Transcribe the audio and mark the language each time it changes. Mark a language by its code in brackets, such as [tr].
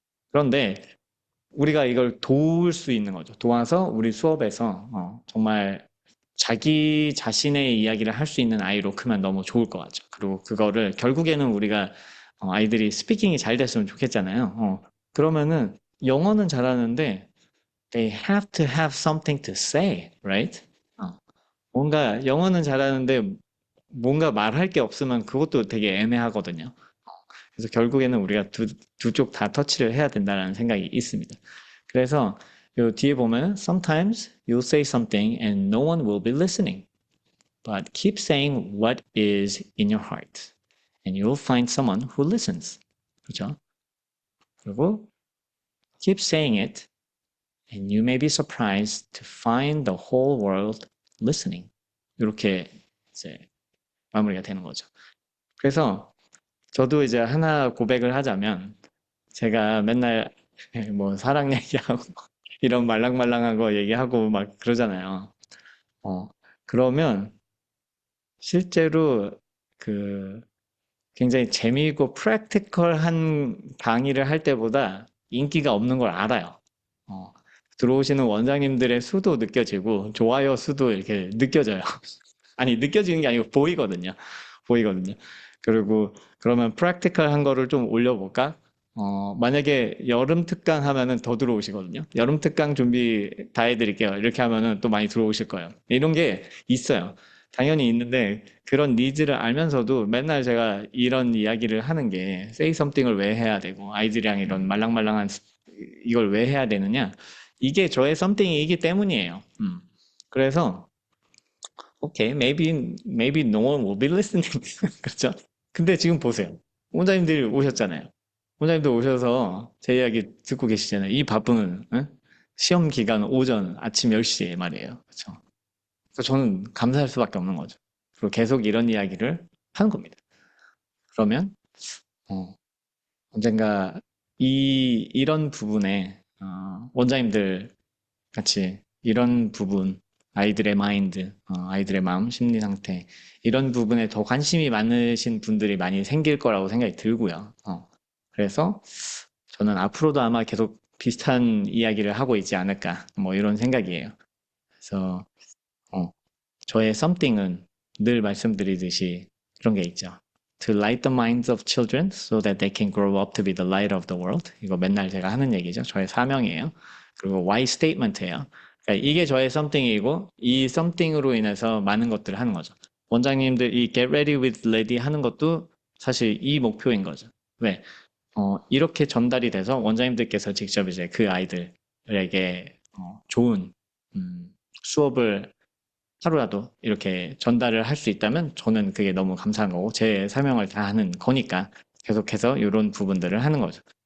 [ko] 그런데 우리가 이걸 도울 수 있는 거죠. 도와서 우리 수업에서 정말 자기 자신의 이야기를 할 수 있는 아이로 크면 너무 좋을 것 같죠. 그리고 그거를 결국에는 우리가 아이들이 스피킹이 잘 됐으면 좋겠잖아요. 그러면은 영어는 잘하는데 [en] they have to have something to say, right? [ko] 뭔가 영어는 잘하는데 뭔가 말할 게 없으면 그것도 되게 애매하거든요. 그래서 결국에는 우리가 두 쪽 다 터치를 해야 된다는 생각이 있습니다. 그래서 요 뒤에 보면 [en] sometimes you'll say something and no one will be listening. But keep saying what is in your heart. And you'll find someone who listens. [ko] 그렇죠? 그리고 [en] keep saying it and you may be surprised to find the whole world listening. [ko] 이렇게 이제 마무리가 되는 거죠. 그래서 저도 이제 하나 고백을 하자면 제가 맨날 뭐 사랑 얘기하고 이런 말랑말랑한 거 얘기하고 막 그러잖아요. 어, 그러면 실제로 그 굉장히 재미있고 프랙티컬한 강의를 할 때보다 인기가 없는 걸 알아요. 어, 들어오시는 원장님들의 수도 느껴지고 좋아요 수도 이렇게 느껴져요. 아니 느껴지는 게 아니고 보이거든요. 보이거든요. 그리고 그러면 프랙티컬한 거를 좀 올려볼까? 만약에 여름 특강 하면은 더 들어오시거든요. 여름 특강 준비 다 해드릴게요. 이렇게 하면은 또 많이 들어오실 거예요. 이런 게 있어요. 당연히 있는데 그런 니즈를 알면서도 맨날 제가 이런 이야기를 하는 게 say something을 왜 해야 되고 아이들이랑 이런 말랑말랑한 이걸 왜 해야 되느냐? 이게 저의 something이기 때문이에요. 그래서 오케이, [en] maybe no one will be listening. [ko] 그렇죠? 근데 지금 보세요. 원장님들이 오셨잖아요. 원장님들 오셔서 제 이야기 듣고 계시잖아요. 이 바쁜 시험 기간 오전 아침 10시에 말이에요. 그렇죠? 그래서 저는 감사할 수밖에 없는 거죠. 그리고 계속 이런 이야기를 하는 겁니다. 그러면 어, 언젠가 이런 부분에 원장님들 같이 이런 부분, 아이들의 마인드, 아이들의 마음, 심리 상태, 이런 부분에 더 관심이 많으신 분들이 많이 생길 거라고 생각이 들고요. 그래서 저는 앞으로도 아마 계속 비슷한 이야기를 하고 있지 않을까, 뭐 이런 생각이에요. 그래서 어, 저의 something은 늘 말씀드리듯이 그런 게 있죠. [en] To light the minds of children so that they can grow up to be the light of the world. [ko] 이거 맨날 제가 하는 얘기죠. 저의 사명이에요. 그리고 why statement예요. 그러니까 이게 저의 something이고 이 something으로 인해서 많은 것들을 하는 거죠. 원장님들 이 get ready with lady 하는 것도 사실 이 목표인 거죠. 왜? 이렇게 전달이 돼서 원장님들께서 직접 이제 그 아이들에게 좋은 수업을 하루라도 이렇게 전달을 할 수 있다면 저는 그게 너무 감사한 거고 제 사명을 다하는 거니까 계속해서 이런 부분들을 하는 거죠.